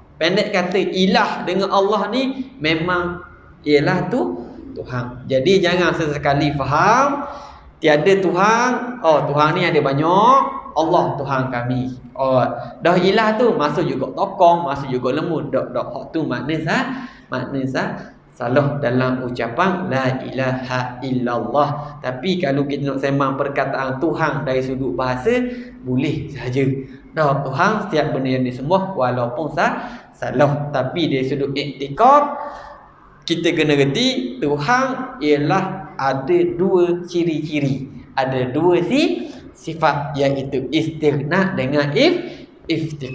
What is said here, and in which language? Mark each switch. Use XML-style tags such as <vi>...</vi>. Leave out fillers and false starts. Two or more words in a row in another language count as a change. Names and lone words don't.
<ms>Pendek kata, ilah dengan Allah ni memang ialah tu Tuhan. Jadi jangan sesekali faham tiada Tuhan, Tuhan ni ada banyak, Allah Tuhan kami. Dah ilah tu masuk juga tokong, masuk juga lembu. Hak tu makna salah dalam ucapan</ms> <ar>لا إله إلا الله.</ar> <ms>Tapi kalau kita nak sembang perkataan Tuhan dari sudut bahasa, boleh saja. Tuhan setiap benda yang disembah walaupun salah. Tapi dari sudut iktikad, kita kena reti Tuhan ialah ada dua ciri-ciri, ada dua sifat, iaitu istighna dengan iftikar.</ms>